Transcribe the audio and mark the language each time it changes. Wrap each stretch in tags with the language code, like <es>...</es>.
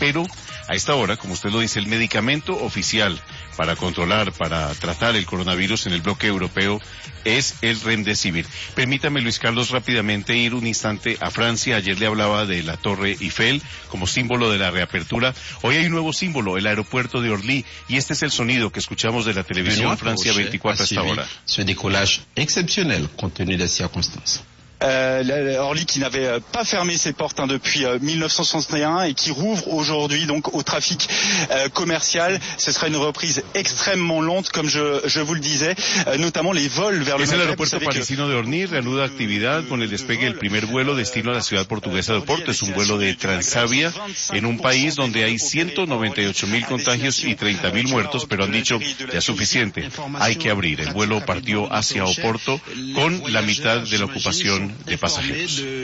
<es>Pero a esta hora, como usted lo dice, el medicamento oficial para controlar, para tratar el coronavirus en el bloque europeo es el Remdesivir. Permítame, Luis Carlos, rápidamente ir un instante a Francia. Ayer le hablaba de la Torre Eiffel como símbolo de la reapertura. Hoy hay un nuevo símbolo, el aeropuerto de Orly, y este es el sonido que escuchamos de la televisión Francia 24 a esta hora.</es> <fr>Ce décollage exceptionnel compte tenu des circonstances. Orly, qui n'avait pas fermé ses portes depuis 1961 et qui rouvre aujourd'hui donc au trafic commercial, ce sera une reprise extrêmement lente, comme je vous le disais, notamment les vols vers le Maghreb.</fr> <es>Es el aeropuerto parisino de Orly, reanuda actividad con el despegue del primer vuelo destino a la ciudad portuguesa de Oporto. Es un vuelo de Transavia en un país donde hay 198,000 contagios y 30,000 muertos, pero han dicho ya suficiente, hay que abrir. El vuelo partió hacia Oporto con la mitad de la ocupación de pasajeros.</es>